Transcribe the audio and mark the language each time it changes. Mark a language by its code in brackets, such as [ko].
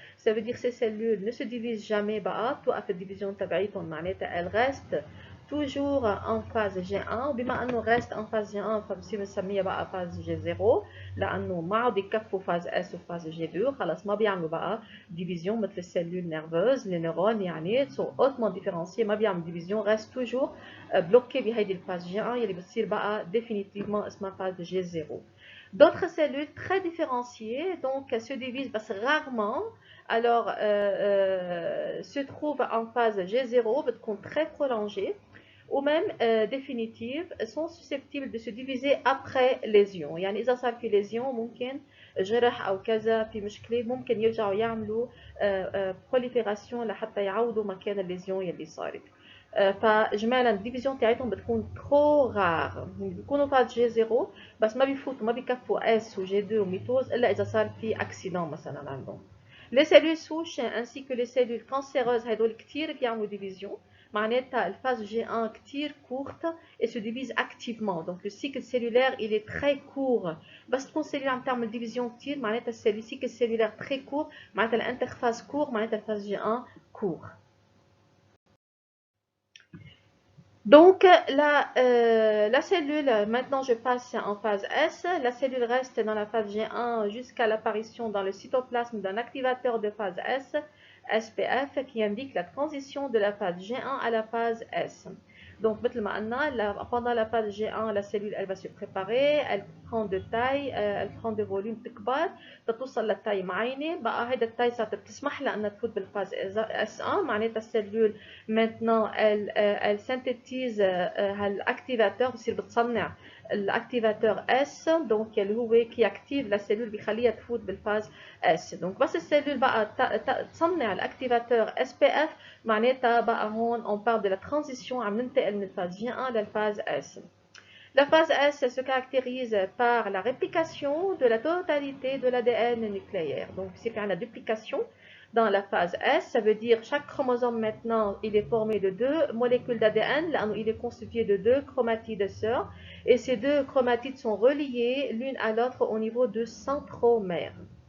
[fr] Ça veut dire que ces cellules ne se divisent jamais, [ar] توقف الديفيزيون تبعيتهم معناتها [fr] elles restent toujours en phase G1 [ar] وبما انه [fr] reste en phase G1 [ar] فبصير بنسميها بقى [fr] phase G0 [ar] لانه ما عاد يكفوا phase S وphase G2 خلص ما بيعملوا بقى ديفيزيون [fr] مثل السيلول نيرفوز les neurones يعني sont hautement différenciés [ar] ما بيعملوا ديفيزيون [fr] reste toujours bloqué [ar] بهيدي الفاز G1 يلي بتصير بقى [fr] définitivement اسمها phase G0. D'autres cellules très différenciées donc se divisent بس rarement alors se trouvent en phase G0 [ar] بتكون [fr] très prolongée ou même définitive sont susceptibles de se diviser après lésion. [ar] يعني إذا صار في lésion ممكن جرح أو كذا في مشكلة ممكن يرجعوا يعملوا prolifération لحتى يعوضوا مكان الليزيون يلي صارت. فاجمالا الديفيزيون تاعتهم بتكون ترو رار بيكونوا فاز جي 0 بس ما بيفوتوا ما بيكفوا اس وجي 2 وميتوز الا اذا صار في اكسيدون مثلا عندهم. [fr] Les cellules souches ainsi que les cellules cancéreuses [ar] هدول كتير بيعملوا ديفيزيون معناتها [fr] الفاز G1 كتير courte et se divise activement. Donc le cycle cellulaire il est très court. [ar] بس تكون cellule عم تعمل ديفيزيون كتير معناتها [fr] le cycle cellulaire très court [ar] معناتها الانترفاز court معناتها الفاز G1 court. [fr] Donc, la cellule, maintenant je passe en phase S, la cellule reste dans la phase G1 jusqu'à l'apparition dans le cytoplasme d'un activateur de phase S, SPF, qui indique la transition de la phase G1 à la phase S. Donc, pendant la phase G1, la cellule elle va se préparer, elle prend de taille, elle prend de volume [ar] تكبر توصل للتاي معينه بقى هيدا التاي صارت بتسمح لها انها تفوت بالفاز S1 معناتها السيلول [fr] maintenant elle synthétise [ar] هالاكتيفاتور بتصير بتصنع الاكتيفاتور S donc اللي هو كي اكتيف للسيلول بيخليها تفوت بالفاز S. donc بس السيلول بقى تصنع الاكتيفاتور SPF معناتها بقى هون [fr] on parle de la transition [ar] عم ننتقل من الفاز G1 للفاز S. [fr] La phase S se caractérise par la réplication de la totalité de l'ADN nucléaire. Donc, c'est faire la duplication dans la phase S. Ça veut dire chaque chromosome maintenant, il est formé de 2 molécules d'ADN. Il est constitué de 2 chromatides sœurs. Et ces 2 chromatides sont reliées l'une à l'autre au niveau de centromères.